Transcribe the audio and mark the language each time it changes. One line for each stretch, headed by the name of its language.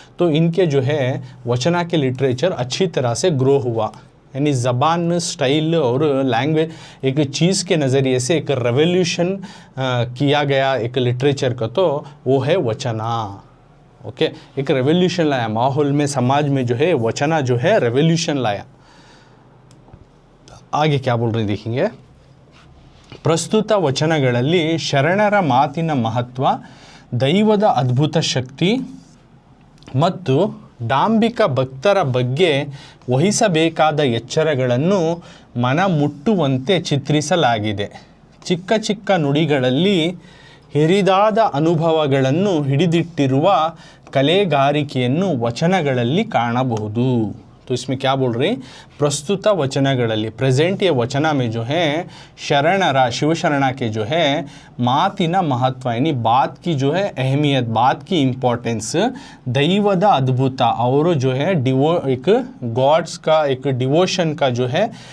Hindi: तो इनके जो है वचना के लिटरेचर अच्छी तरह से ग्रो हुआ, यानी ज़बान, स्टाइल और लैंग्वेज एक चीज़ के नज़रिए से एक रेवोल्यूशन किया गया एक लिटरेचर का, तो वो है वचना। ओके, एक रेवोल्यूशन लाया माहौल में, समाज में जो है वचना जो है रेवोल्यूशन लाया। आगे क्या बोल रहे देखेंगे,
Kannada: ಪ್ರಸ್ತುತ ವಚನಗಳಲ್ಲಿ ಶರಣರ ಮಾತಿನ ಮಹತ್ವ, ದೈವದ ಅದ್ಭುತ ಶಕ್ತಿ ಮತ್ತು ಡಾಂಬಿಕ ಭಕ್ತರ ಬಗ್ಗೆ ವಹಿಸಬೇಕಾದ ಎಚ್ಚರಗಳನ್ನು ಮನಮುಟ್ಟುವಂತೆ ಚಿತ್ರಿಸಲಾಗಿದೆ. ಚಿಕ್ಕ ಚಿಕ್ಕ ನುಡಿಗಳಲ್ಲಿ ಹಿರಿದಾದ ಅನುಭವಗಳನ್ನು ಹಿಡಿದಿಟ್ಟಿರುವ ಕಲೆಗಾರಿಕೆಯನ್ನು ವಚನಗಳಲ್ಲಿ ಕಾಣಬಹುದು.
Hindi: तो इसमें क्या बोल रहे हैं,
Kannada: प्रस्तुत वचनगढ़,
Hindi: प्रेजेंट ये वचना में जो है शरणरा, शिवशरणा के जो है
Kannada: मातिना महत्व,
Hindi: यानी बात की जो है अहमियत, बात की इम्पोर्टेंस,
Kannada: दैवद अद्भुत
Hindi: और जो है एक गॉड्स का एक डिवोशन का जो है